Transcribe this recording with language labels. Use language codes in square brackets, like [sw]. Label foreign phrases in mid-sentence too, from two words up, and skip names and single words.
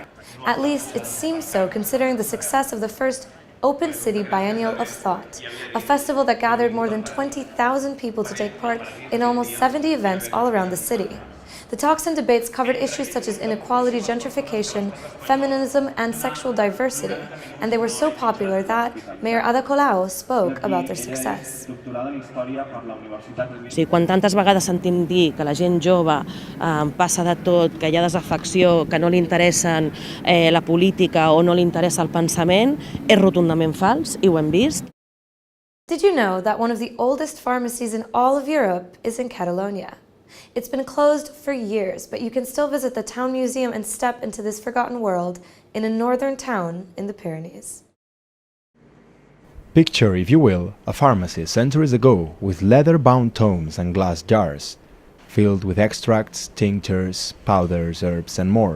[en] At least it seems so, considering the success of the first Open City Biennial of Thought, a festival that gathered more than 20,000 people to take part in almost 70 events all around the city. The talks and debates covered issues such as inequality, gentrification, feminism, and sexual diversity, and they were so popular that Mayor Ada Colau spoke about their success. [ca] Sí, quan tantes vegades sentim dir que la gent jove passa de tot, que hi ha desafecció, que no li interessen la política o no li interessa el pensament, és rotundament fals i ho hem vist. [en] Did you know that one of the oldest pharmacies in all of Europe is in Catalonia? It's been closed for years, but you can still visit the town museum and step into this forgotten world in a northern town in the Pyrenees. Picture, if you will, a pharmacy centuries ago with leather-bound tomes and glass jars, filled with extracts, tinctures, powders, herbs, and more.